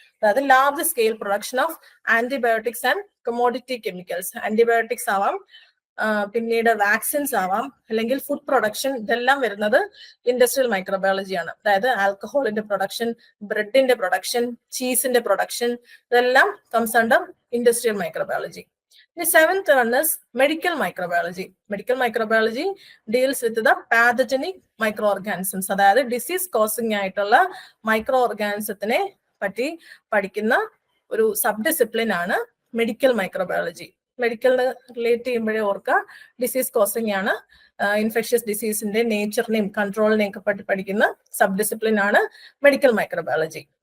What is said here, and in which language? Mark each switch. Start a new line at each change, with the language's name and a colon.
English: അതായത് large scale production of antibiotics and commodity chemicals.
Malayalam: Antibiotics ആവാം, പിന്നീട് വാക്സിൻസ് ആവാം, അല്ലെങ്കിൽ ഫുഡ് പ്രൊഡക്ഷൻ, ഇതെല്ലാം വരുന്നത് ഇൻഡസ്ട്രിയൽ മൈക്രോബയോളജിയാണ്. അതായത് ആൽക്കഹോളിന്റെ പ്രൊഡക്ഷൻ, ബ്രെഡിന്റെ പ്രൊഡക്ഷൻ, ചീസിന്റെ പ്രൊഡക്ഷൻ, ഇതെല്ലാം
English: Comes under industrial microbiology. The seventh one is medical microbiology. Medical microbiology deals with the pathogenic microorganisms.
Malayalam: അതായത് disease causing ആയിട്ടുള്ള മൈക്രോ ഓർഗാനിസത്തിനെ പറ്റി പഠിക്കുന്ന ഒരു സബ് ഡിസിപ്ലിൻ ആണ് മെഡിക്കൽ മൈക്രോബയോളജി. മെഡിക്കലിന് റിലേറ്റ് ചെയ്യുമ്പോഴേ ഓർക്കുക ഡിസീസ് കോസിങ് ആണ്. ഇൻഫെക്ഷ്യസ് ഡിസീസിന്റെ നേച്ചറിനെയും കൺട്രോളിനെയും ഒക്കെ പഠിക്കുന്ന സബ് ഡിസിപ്ലിൻ ആണ് മെഡിക്കൽ മൈക്രോബയോളജി.